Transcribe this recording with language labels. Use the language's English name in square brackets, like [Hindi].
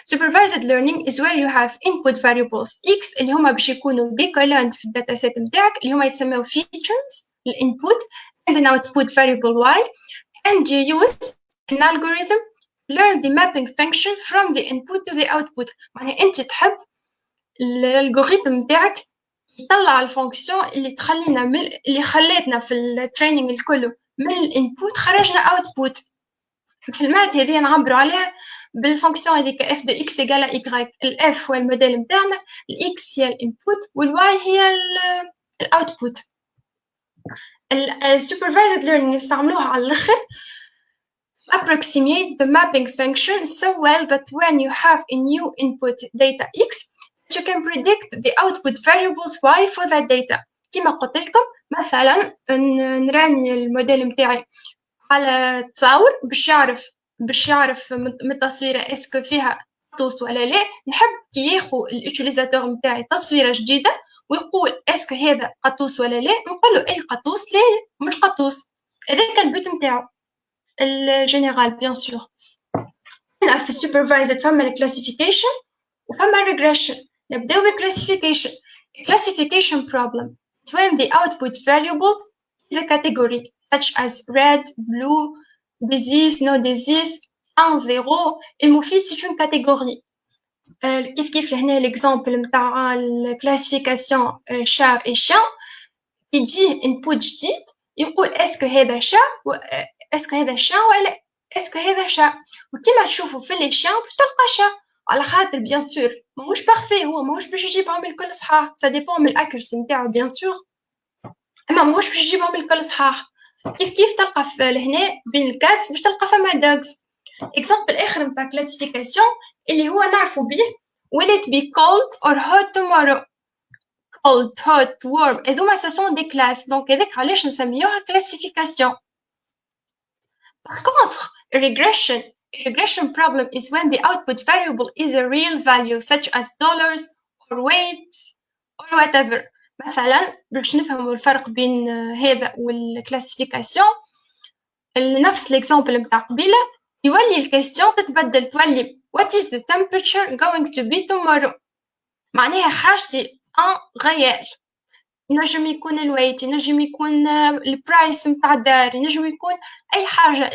[English] Supervised learning is where you have input variables x اللي هما باش يكونوا ديكولانت في الداتا سيت نتاعك اللي هما يتسموا features الانبوت and an output variable y, and you use an algorithm learn the mapping function from the input to the output. [Arabic] معناها انت تحب الالغوريثم نتاعك يطلع الفونكسيون اللي تخلينا اللي خلاتنا في التريننج الكل من الانبوت خرجنا اوتبوت. في المات هذه نعبروا عليها بالفونكسيون هذيك اف دو اكس ايكال اي. الاف هو الموديل نتاعنا، الاكس هي الانبوت والواي هي الاوتبوت. [English] السوبرفايزد ليرنينج نستعملوها على الاخر approximate the mapping function so well that when you have a new input data x you can predict the output variables y for that data. [Arabic] كما قلت لكم مثلا نراني الموديل متاعي على تصاور باش يعرف من التصويره اسكو فيها قطوس ولا لا. نحب كي ياخو اليوتيليزاتور نتاعي تصويره جديده ويقول اسكو هذا قطوس ولا لا، نقول له اي قطوس لا مش قطوس. هذاك البيت نتاعو الجينيرال. بيان سور نعرف السوبرفايزد فما الكلاسيفيكيشن وفما الريجريشن. نبداو بالكلاسيفيكيشن. [English] Classification problem is when the output variable is a category such as red, blue, disease, no disease, 1, 0. [French] المفيد c'est une catégorie. [Arabic] كيف لهنا l'exemple متاع الكلاسيفيكاسيون شا et chien. يجيه input جديد يقول اسكو هذا شا اسكو هذا شا ولا اسكو هذا شا. وكما تشوفوا في لي شا باش تلقى شا على خاطر بيان سور ماهوش بارفي، هو ماهوش باش يجيبهم الكل صحاح. سا ديبون من الاكيرسي نتاعو بيان سور، اما ماهوش باش يجيبهم الكل صحاح. كيف تلقى في لهنا بين الكاتس باش تلقى فما دوغز. اكزامبل اخر نتاع كلاسيفيكاسيون اللي هو نعرفوا به will it be cold or hot tomorrow. [French] cold, hot, warm هذوما ce sont des classes. [Arabic] donc هذاك علاش نسميوها classification. [English] Par contre, regression problem is when the output variable is a real value such as dollars or weight or whatever. [Arabic] مثلا باش نفهموا الفرق بين هذا والكلاسيفيكاسيون نفس الاكزامبل نتاع قبيله يولي الكاستيون تتبدل تولي what is the temperature going to be tomorrow. معناها حاجتي غيال، نجم يكون الويت، نجم يكون البرايس نتاع الدار، نجم يكون اي حاجه.